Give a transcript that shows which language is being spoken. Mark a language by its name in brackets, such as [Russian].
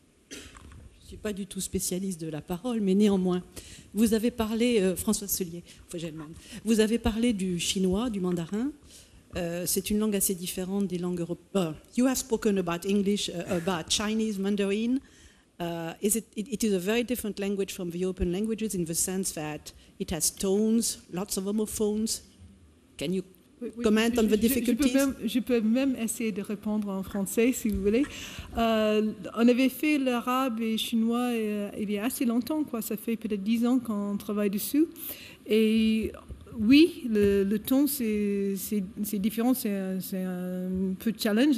[French] Je ne suis pas du tout spécialiste de la parole, mais néanmoins, vous avez parlé, François Solier, vous avez parlé du chinois, du mandarin. C'est une langue assez différente des langues européennes. [English] You have spoken about English, about Chinese Mandarin. It is a very different language from the European languages in the sense that it has tones, lots of homophones. Can you comment on the difficulties? [French] Je peux même essayer de répondre en français, si vous voulez. On avait fait l'arabe et le chinois il y a assez longtemps, quoi. Ça fait peut-être 10 ans qu'on travaille dessus. Et oui, le ton, c'est différent, c'est un peu de challenge.